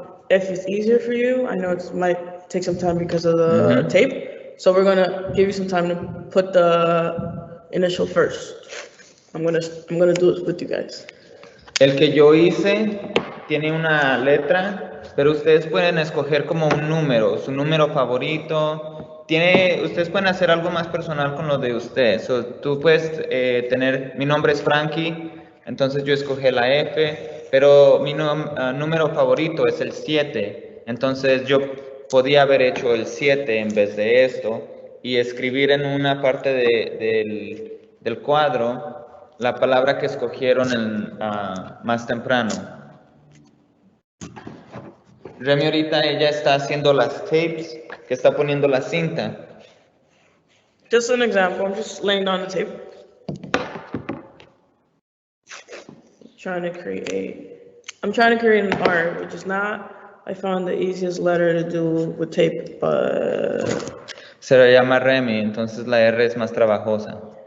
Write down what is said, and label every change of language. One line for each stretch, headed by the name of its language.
English: If it's easier for you, I know it might take some time because of the tape. So we're gonna give you some time to put the initial first. I'm gonna do it with you guys.
Spanish: El que yo hice tiene una letra, pero ustedes pueden escoger como un número, su número favorito. Ustedes pueden hacer algo más personal con lo de ustedes.
English: So,
Spanish: tú puedes tener, mi nombre es Frankie, Entonces yo escogí la F, pero mi número favorito es el 7. Entonces yo podía haber hecho el 7 en vez de esto y escribir en una parte del cuadro la palabra que escogieron más temprano. Remy ahorita ella está haciendo las
English: tapes,
Spanish: que está poniendo la cinta.
English: Just an example, I'm just laying down the tape. I'm trying to create an R, which is not, I found the easiest letter to do with tape, but
Spanish: Se le llama Remy, entonces la R es más trabajosa.